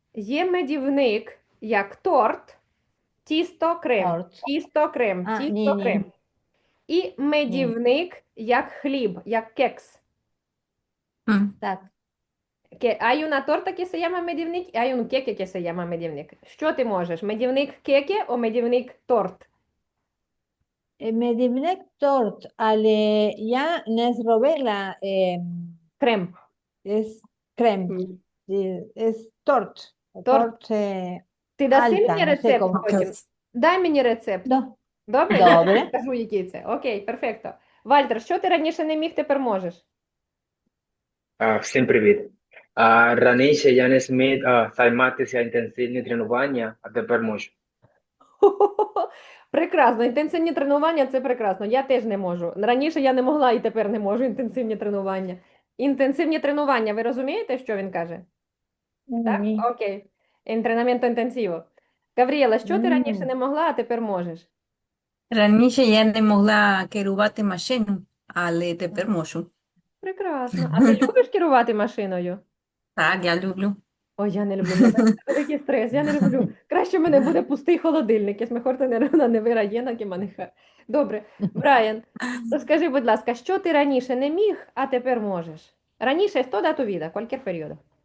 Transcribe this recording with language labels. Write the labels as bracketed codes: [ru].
[uk] Є медівник як торт, тісто, крем. Торт. Тісто, крем, А, тісто, ні-ні. крем. І медівник як хліб, як кекс. Так. [es] Hay una torta que se llama медівник, і hay un queque que se llama медівник. [uk] Що ти можеш? Медівник кеке о медівник торт? Медівник торт, але я не зробила Крем. крем, торт. Торт. Ти даси Альта, мені не [es] sé [uk] рецепт [es] cómo. [uk] потім? Дай мені рецепт. Добре? Добре. Я скажу, який це. Окей, перфекто. Вальтер, що ти раніше не міг, тепер можеш? Всім привіт. Раніше я не зміг займатися інтенсивним тренуванням, а тепер можу. Прекрасно. Інтенсивні тренування – це прекрасно. Я теж не можу. Раніше я не могла і тепер не можу інтенсивні тренування. Інтенсивні тренування, ви розумієте, що він каже? Так? Ні. Окей. [es] Entrenamiento intensivo. [uk] Гавріела, що ти раніше Мгм. не могла, а тепер можеш? Раніше я не могла керувати машину, але тепер можу. Прекрасно. А ти любиш керувати машиною? Так, я люблю. Ой, я не люблю. Це великий стрес, я не люблю. Краще в мене буде пустий холодильник, я [es] mejor tener una nevera llena que manejar. [uk] Добре. Брайан, розкажи, будь ласка, що ти раніше не міг, а тепер можеш? Раніше [es] es toda tu vida, cualquier periodo.